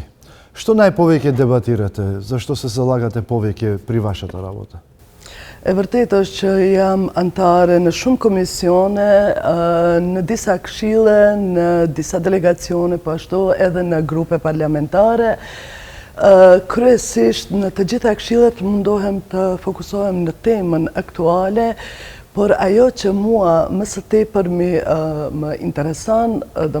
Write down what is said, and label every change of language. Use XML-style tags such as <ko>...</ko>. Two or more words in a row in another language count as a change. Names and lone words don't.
<mk>Што најповеќе дебатирате? Зашто се залагате повеќе при вашата работа?</mk> <sq>E vërtet është që jam antare në shumë komisione, në disa këshille, në disa delegacione, po ashtu edhe në grupe parlamentare. Kryesisht në të gjitha këshillet mundohem të fokusohem në temën aktuale, por ajo që mua më së tepër më intereson, do</sq>